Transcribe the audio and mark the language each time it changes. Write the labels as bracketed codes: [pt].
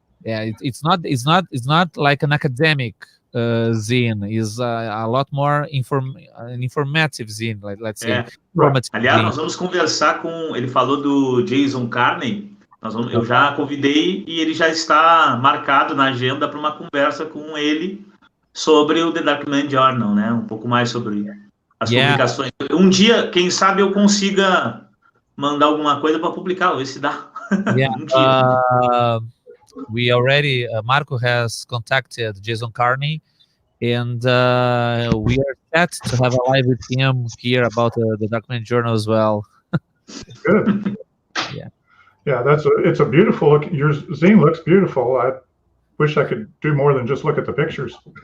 [en] yeah, it's not like an academic zine, is a lot more an informative zine, let's say. [pt] Aliás, nós vamos conversar com, ele falou do Jason Carney, eu já convidei e ele já está marcado na agenda para uma conversa com ele sobre o The Darkman Journal, né? Um pouco mais sobre as publicações. Um dia, quem sabe eu consiga mandar alguma coisa para publicar, ver se dá. Um dia. [en] We already, Marco has contacted Jason Carney, and we are set to have a live with him here about the Darkman Journal as well. Good. Yeah. Yeah, it's a beautiful look. Your zine looks beautiful. I wish I could do more than just look at the pictures.